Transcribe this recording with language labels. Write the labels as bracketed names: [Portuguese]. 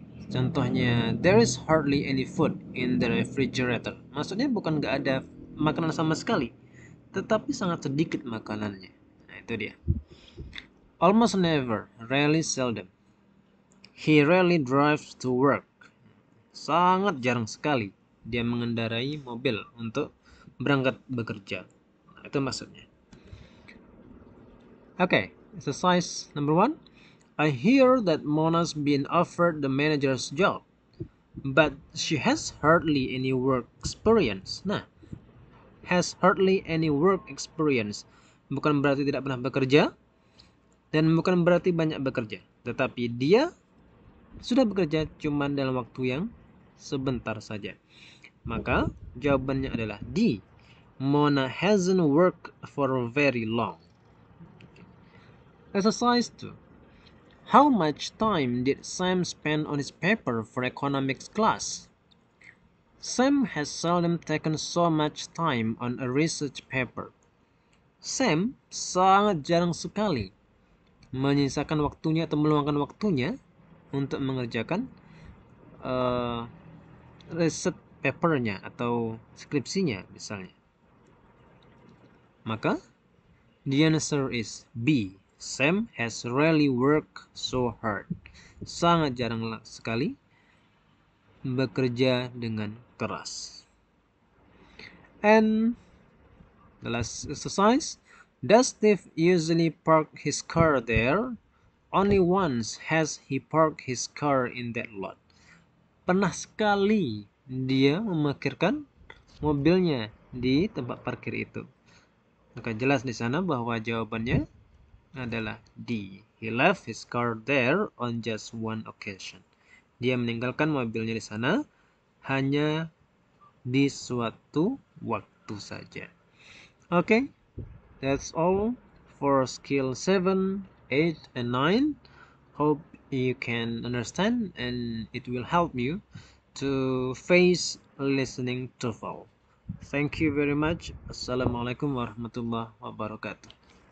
[English] Contohnya there is hardly any food in the refrigerator. [Indonesian] Maksudnya bukan nggak ada makanan sama sekali, tetapi sangat sedikit makanannya. Nah, itu dia. [English] Almost never, rarely, seldom. He rarely drives to work. [Indonesian] Sangat jarang sekali dia mengendarai mobil untuk berangkat bekerja. Nah, itu maksudnya. [English] Okay, exercise number 1. I hear that Mona's been offered the manager's job, but she has hardly any work experience. [Indonesian] Nah, [English] has hardly any work experience [Indonesian] bukan berarti tidak pernah bekerja, dan bukan berarti banyak bekerja, tetapi dia sudah bekerja cuma dalam waktu yang sebentar saja. Maka jawabannya adalah D. [English] Mona hasn't worked for very long. Exercise 2. How much time did Sam spend on his paper for economics class? Sam has seldom taken so much time on a research paper. [Indonesian] Sam sangat jarang sekali menyisakan waktunya atau meluangkan waktunya untuk mengerjakan research papernya atau skripsinya misalnya. [English] Maka the answer is B. Sam has rarely worked so hard. [Indonesian] Sangat jarang sekali bekerja dengan keras. [English] And the last exercise. Does Steve usually park his car there? Only once has he parked his car in that lot. [Indonesian] Pernah sekali dia memarkirkan mobilnya di tempat parkir itu. Maka jelas di sana bahwa jawabannya adalah D. [English] He left his car there on just one occasion. [Indonesian] Dia meninggalkan mobilnya di sana hanya di suatu waktu saja. [English] Okay, that's all for skill 7, 8, and 9. Hope you can understand and it will help you to face listening TOEFL. Thank you very much. Assalamualaikum warahmatullahi wabarakatuh.